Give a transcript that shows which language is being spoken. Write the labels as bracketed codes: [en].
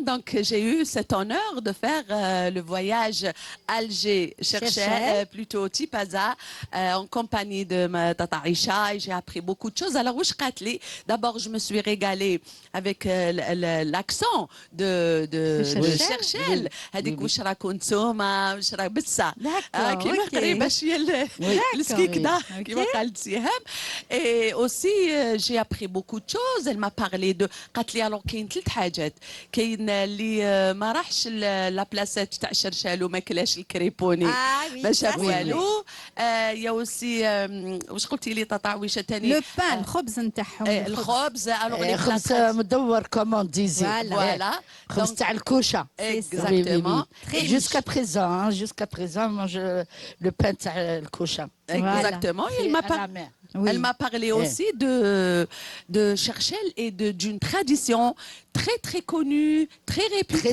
[fr] Donc, j'ai eu cet honneur de faire le voyage Alger-Cherchell, plutôt Tipaza, en compagnie de ma Tata Aïcha, et j'ai appris beaucoup de choses. Alors, d'abord, je me suis régalée avec l'accent de Cherchell. [ar] هذيك واش راكم نتوما واش راه بسا كيما قريبه شويه لسكي كدا كيما قالت سهام. [fr] Et aussi j'ai appris beaucoup de choses. Elle m'a parlé de [ar] قالت لي [fr] alors [ar] كاين ثلاث حاجات. كاين اللي ما راحش لا بلاصات تاع شرشال وما كلاش الكريبوني ما شاف والو. يا اوسي واش قلتي لي طاطا عويشه ثاني لو بان الخبز نتاعهم الخبز [fr] alors les [ar] خبز مدور كومون ديزي [fr] voilà [ar] خبز تاع الكوشه. [fr] Exactement. Jusqu'à présent, on mange le pain de cochon. Exactement. Elle m'a parlé aussi de Cherchell et d'une tradition très très connue, très réputée,